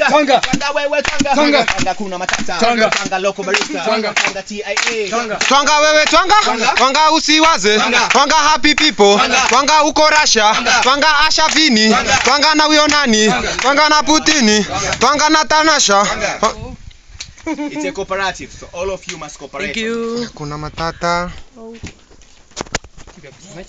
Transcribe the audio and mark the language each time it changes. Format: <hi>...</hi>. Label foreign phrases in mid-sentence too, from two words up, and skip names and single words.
<sw>Twanga wewe twanga. Twanga kuna matata. Twanga</sw> <en>local barista.</en> <sw>Twanga TIA. Twanga wewe twanga. Twanga usiwaze. Twanga</sw> <en>happy people.</en> <sw>Twanga uko Russia. Twanga Asha Vini. Twanga na huyo nani? Twanga na Putini. Twanga na Tanasha.</sw> <en>It's a cooperative, so all of you must cooperate. Thank you.</en> <sw>Kuna matata.</sw> <ru>Тебя, понимаете?</ru>